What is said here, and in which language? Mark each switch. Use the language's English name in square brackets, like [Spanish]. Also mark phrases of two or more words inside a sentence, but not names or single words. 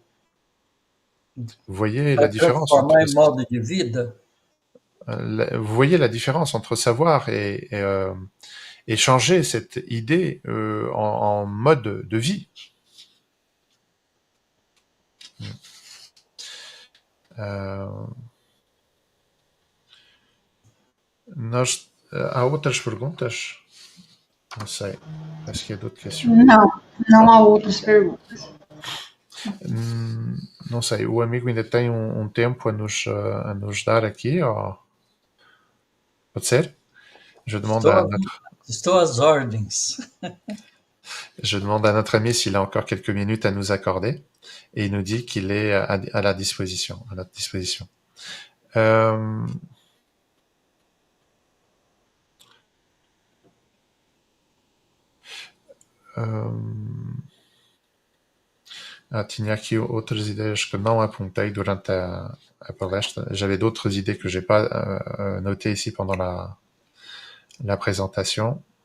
[French] Vous voyez la différence [Portuguese] transformar em modo de vida? [French] Vous voyez la différence entre savoir et changer cette idée en mode de vie. [Portuguese] Há outras perguntas? Não sei. Acho que há outras questões. Não há outras perguntas. Não sei. O amigo ainda tem tempo a nos dar aqui? Ou... Pode ser? Estou às ordens. [French] Je demande à notre ami s'il a encore quelques minutes à nous accorder, et il nous dit qu'il est à notre disposition. [Portuguese] Tinha aqui outras ideias que não apontei durante a palestra. [French] J'avais d'autres idées que j'ai pas notées ici pendant la présentation.